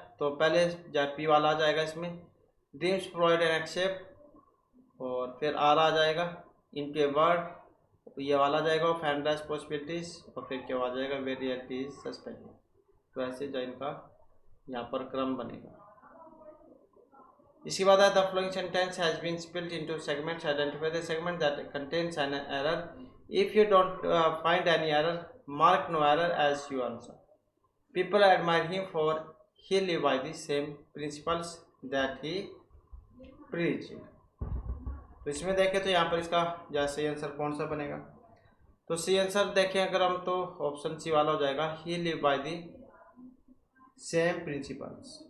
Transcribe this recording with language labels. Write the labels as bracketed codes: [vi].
[hi] तो पहले जो P वाला आ जाएगा इसमें, [en] dreams provide an except, [hi] और फिर R आ जाएगा, [en] into a word [hi] ये वाला आ जाएगा, और [en] fantastic possibilities, [hi] और फिर क्या आ जाएगा, [en] Where reality is suspended. [hi] तो ऐसे जो इनका यहाँ पर क्रम बनेगा। इसके बाद [en] The following sentence has been split into segments, identify the segment that contains an error, if you don't find any error mark no error as you answer। People admire him for he live by the same principles that he preached। [hi] तो इसमें देखें तो यहाँ पर इसका जो सही answer कौन सा बनेगा, तो सही आंसर देखें अगर हम तो ऑप्शन सी वाला हो जाएगा, [en] he live by the same principles।